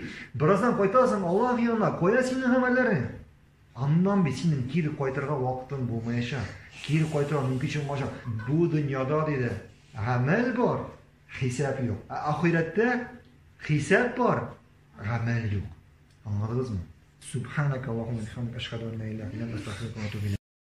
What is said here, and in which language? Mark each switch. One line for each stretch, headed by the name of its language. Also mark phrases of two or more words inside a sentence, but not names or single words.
Tatar: Бираздан кайтасың Аллаһ янына, кая синең гамәлләрең? Аннан бит синең кире кайтырга вакытың булмаячак. Кире кайтырга мөмкинчелек булмаячак. Бу дөньяда диде, гамәл бар, хисап юк. Ахирәттә хисап бар, гамәл юк. Аңладыгызмы?
Arabic: سبحانك اللهم وبحمدك أشهد أن لا إله إلا أنت أستغفرك وأتوب إليك.